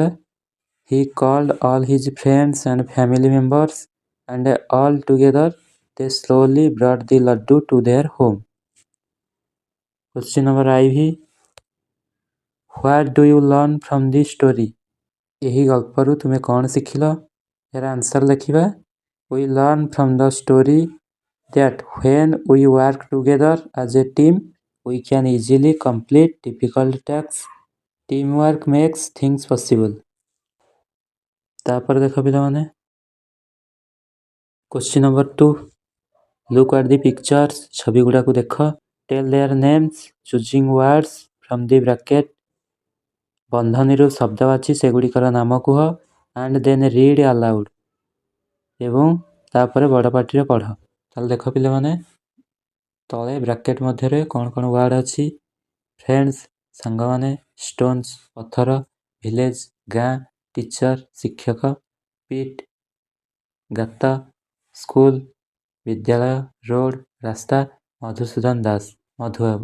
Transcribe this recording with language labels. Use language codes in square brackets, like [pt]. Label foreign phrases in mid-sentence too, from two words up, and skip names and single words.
[en] he called all his friends and family members and all together they slowly brought the laddu to their home. question number IV, what do you learn from the story, [or] ଏହି ଗଳ୍ପରୁ ତୁମେ କ'ଣ ଶିଖିଲ? ଏହାର ଆନ୍ସର ଲେଖିବା। [en] We learn from the story that when we work together as a team, we can easily complete difficult tasks. Teamwork makes things possible. [or] ତାପରେ ଦେଖ ପିଲାମାନେ, [en] Question number 2. Look at the pictures. [or] ଛବି ଗୁଡ଼ାକୁ ଦେଖ. [en] Tell their names choosing words from the bracket. [or] ବନ୍ଧନୀରୁ ଶବ୍ଦ ବାଛି ସେଗୁଡ଼ିକର ନାମ କୁହ [en] and then read aloud. [or] ଏବଂ ତାପରେ ବଡ଼ ପାଟିରେ ପଢ଼। ତାହେଲେ ଦେଖ ପିଲାମାନେ, ତଳେ ବ୍ରାକେଟ୍ ମଧ୍ୟରେ କ'ଣ କ'ଣ ୱାର୍ଡ଼ ଅଛି? ଫ୍ରେଣ୍ଡସ୍ ସାଙ୍ଗମାନେ, ଷ୍ଟୋନ୍ସ ପଥର, ଭିଲେଜ୍ ଗାଁ, ଟିଚର ଶିକ୍ଷକ, ପିଟ୍ ଗାତ, ସ୍କୁଲ ବିଦ୍ୟାଳୟ, ରୋଡ଼ ରାସ୍ତା, ମଧୁସୂଦନ ଦାସ ମଧୁବାବୁ।